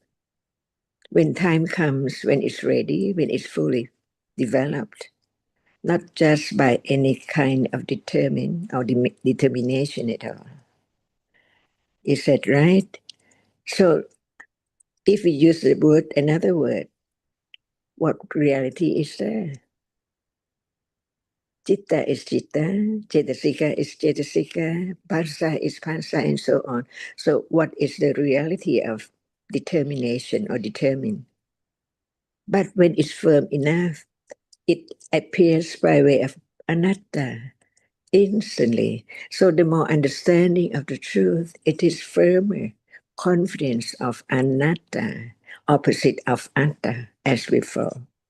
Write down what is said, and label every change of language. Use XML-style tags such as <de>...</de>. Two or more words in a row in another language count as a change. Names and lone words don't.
<en>When time comes, when it's ready, when it's fully developed, not just by any kind of determination at all. Is that right? So if we use the word, another word, what reality is there? Chitta is chitta, cetasika is cetasika, phassa is phassa, and so on. So what is the reality of determination or determine? But when it's firm enough, it appears by way of anatta instantly. So the more understanding of the truth, it is firmer confidence of anatta, opposite of atta, as before.</en>